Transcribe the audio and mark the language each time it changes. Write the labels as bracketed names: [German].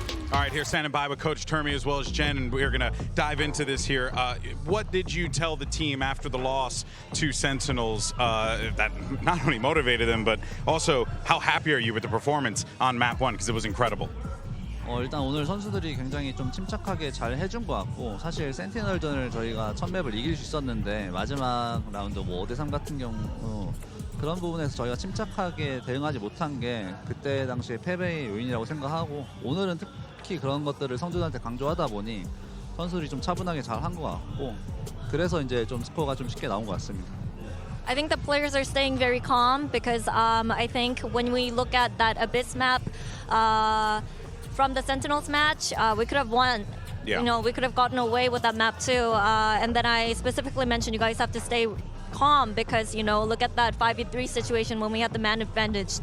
[English] All right, here standing by with Coach Termi as well as Jen, and we're going to dive into this here. What did you tell the team after the loss to Sentinels that not only motivated them, but also how happy are you with the performance on map 1? Because it was incredible. [Korean] 일단 오늘 선수들이 굉장히 좀 침착하게 잘 해준 것 같고, 사실 센티널전을 저희가 첫 맵을 이길 수 있었는데 마지막 라운드 뭐 5대3 같은 경우 그런 부분에서 저희가 침착하게 대응하지 못한 게 그때 당시에 패배의 요인이라고 생각하고, 오늘은 특히 그런 것들을 성준한테 강조하다 보니 선수들이 좀 차분하게 잘 한 것 같고, 그래서 이제 좀 스코어가 좀 쉽게 나온 것 같습니다. [English] I think the players are staying very calm because I think when we look at that Abyss map from the Sentinels match, we could have won. Yeah. You know, we could have gotten away with that map too. And then I specifically mentioned you guys have to stay calm because, you know, look at that 5v3 situation when we had the man advantage.